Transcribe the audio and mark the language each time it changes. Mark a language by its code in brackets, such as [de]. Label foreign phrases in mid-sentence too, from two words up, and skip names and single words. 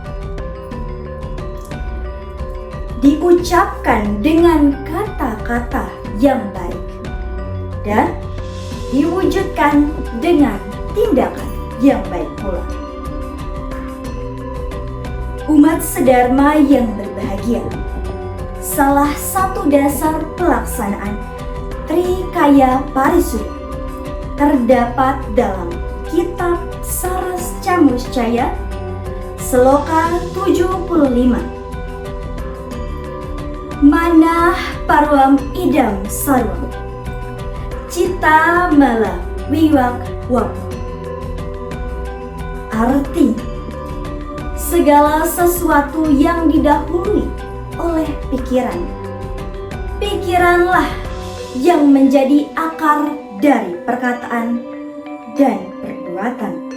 [id] Diucapkan dengan kata-kata yang baik dan diwujudkan dengan tindakan yang baik pula. Umat sedharma yang berbahagia, salah satu dasar pelaksanaan Trikaya Parisuddha terdapat dalam kitab Saras Camuscaya Sloka 75. [sa] Manah parwam idam sarwam, cita mala wiwak wap. [id] Arti, segala sesuatu yang didahului oleh pikiran, pikiranlah yang menjadi akar dari perkataan dan perbuatan.